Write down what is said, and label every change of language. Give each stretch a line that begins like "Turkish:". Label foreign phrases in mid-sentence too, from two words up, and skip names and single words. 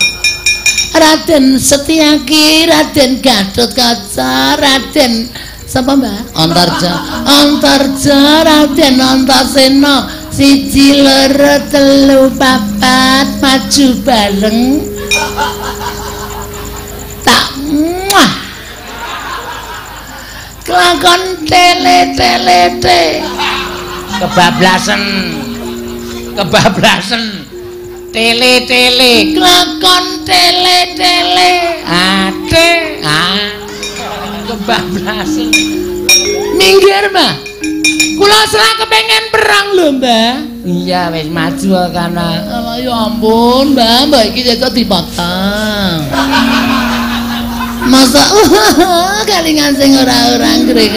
Javanese: Raden Setyaki, Raden Gatotkaca, Raden sapa Mbak? Antarja, Raden Antasena, 1 2 3 4 maju bareng. Tak muah. Kelakon tele-tele-te. Kebablasan. Tele-tele, kelakon tele-tele, kebablasan. Minggir, Mbah. Kula serah kepengen perang lho, Mbah. Iya, wis maju kana. Ya ampun, Mbah iki cocok dipotong. Masa kalingan sing ora ngrek.